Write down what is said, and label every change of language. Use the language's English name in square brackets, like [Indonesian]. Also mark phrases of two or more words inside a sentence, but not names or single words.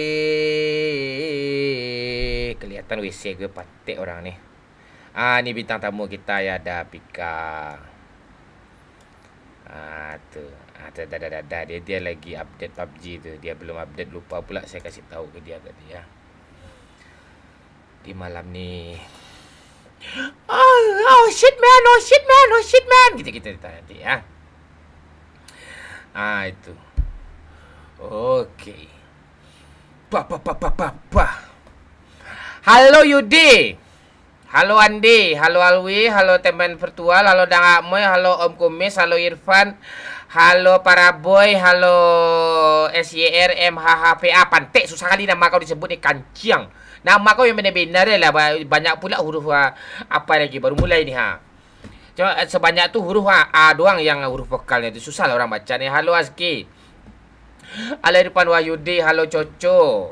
[Indonesian] Kelihatan WC gue patek orang nih. Ini bintang tamu kita ya, ada Pika. Tuh. Dia lagi update PUBG tuh. Dia belum update, lupa pula saya kasih tahu ke dia tadi ya. Di malam nih. [English] Oh shit man. [Indonesian] Gitu nanti ya. Itu. Oke. Halo Yudi. Halo Andi, halo Alwi, halo teman virtual, halo Dang Akmoy, halo Om Kumis, halo Irfan, halo para boy, halo SYR MHHPA. Pantek susah kali nama kau disebut nih, kanciang. Nama kau yang benar-benar lah, banyak pula huruf apa lagi, baru mulai nih ha. Cuma sebanyak tuh huruf A doang yang huruf vokalnya itu, susah lah orang baca nih. Halo Azki, halo Irfan Wahyudi, halo Coco.